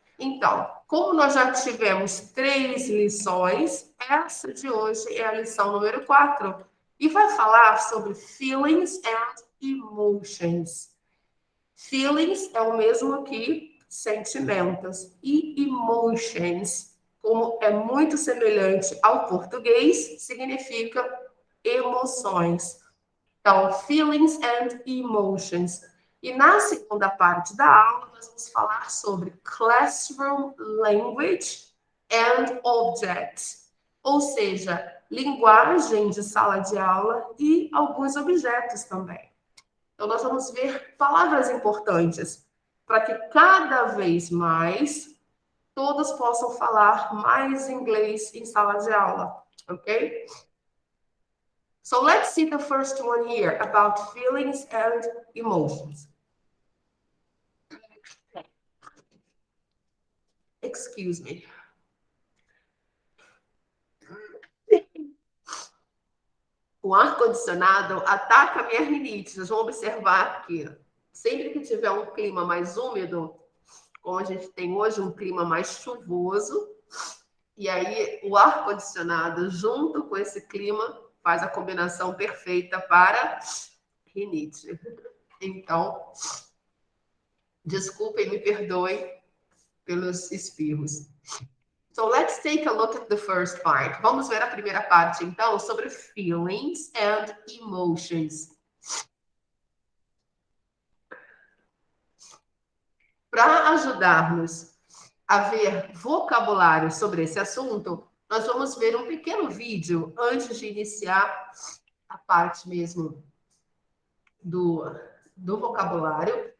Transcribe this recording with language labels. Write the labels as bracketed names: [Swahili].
[Portuguese] Então, como nós já tivemos 3 lições, essa de hoje é a lição número 4 e vai falar sobre [English] feelings and emotions. [Portuguese] Feelings é o mesmo que sentimentos e emotions, como é muito semelhante ao português, significa emoções. Então, feelings and emotions. E na segunda parte da aula, nós vamos falar sobre [English] classroom language and objects, [Portuguese] ou seja, linguagem de sala de aula e alguns objetos também. Então, nós vamos ver palavras importantes para que cada vez mais todos possam falar mais inglês em sala de aula, ok? [English] So let's see the first one here about feelings and emotions. Excuse me. [Portuguese] O ar-condicionado ataca a minha rinite. Vocês vão observar que sempre que tiver um clima mais úmido, como a gente tem hoje um clima mais chuvoso, e aí o ar-condicionado junto com esse clima faz a combinação perfeita para rinite. Então, desculpem, me perdoem pelos espirros. [English] So let's take a look at the first part. [Portuguese] Vamos ver a primeira parte, então, sobre feelings and emotions. para ajudar-nos a ver vocabulário sobre esse assunto, nós vamos ver um pequeno vídeo antes de iniciar a parte mesmo do vocabulário.